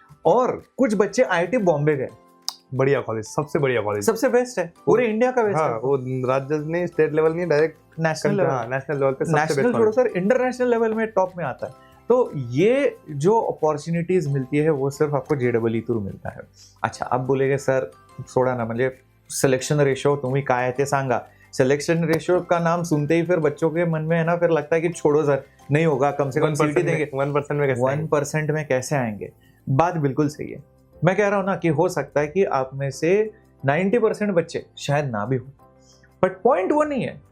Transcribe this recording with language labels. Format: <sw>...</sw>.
<hi>और कुछ बच्चे आईआईटी बॉम्बे गए। बढ़िया कॉलेज, सबसे बढ़िया कॉलेज, सबसे बेस्ट है पूरे इंडिया का बेस्ट। हाँ, है वो राज्य नहीं, स्टेट लेवल नहीं, direct national level. National level पे, नेशनल छोड़ो सर, इंटरनेशनल लेवल में टॉप में आता है। तो ये जो अपॉर्च्युनिटीज मिलती है वो सिर्फ आपको जेईई थ्रू मिलता है। अच्छा, अब बोलेगे सर</hi> <mr>सोडा ना, म्हणजे सिलेक्शन रेशो तुम्ही काय आहे ते सांगा।</mr> <hi>सिलेक्शन रेशियो का नाम सुनते ही फिर बच्चों के मन में है ना, फिर लगता है कि छोड़ो सर, नहीं होगा, कम से कम सीईटी देंगे। 1% में कैसे आएंगे? बात बिल्कुल सही है। मैं कह रहा हूं ना कि हो सकता है कि आप में से 90% बच्चे शायद ना भी हो, बट पॉइंट वो नहीं है।</hi>